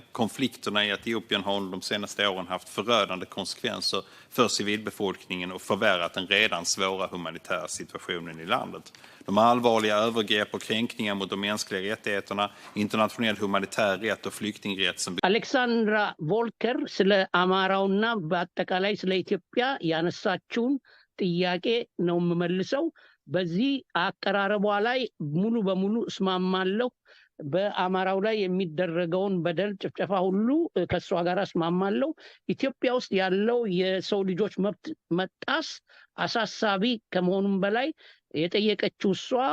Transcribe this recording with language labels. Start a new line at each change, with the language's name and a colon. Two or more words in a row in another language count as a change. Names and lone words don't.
Swedish: Konflikterna i Etiopien har under de senaste åren haft förödande konsekvenser för civilbefolkningen och förvärrat den redan svåra humanitära situationen i landet. De allvarliga övergrepp och kränkningar mot de mänskliga rättigheterna, internationell humanitär rätt och flyktingrätt som
Amharic: Alexandra Volker ስለ አማራውና በአጠቃላይ ስለ ኢትዮጵያ ያነሳችውን ጥያቄ ነው የምመልሰው። በዚህ አቀራረቧ ላይ ሙሉ በሙሉ እስማማለሁ። በአማራው ላይ የሚደረገውን በደል ጭፍጨፋ ሁሉ ከሷ ጋር እስማማለሁ። ኢትዮጵያ ውስጥ ያለው የሰው ልጆች መብት መጣስ አሳሳቢ ከመሆኑም በላይ የጠየቀችው እሷ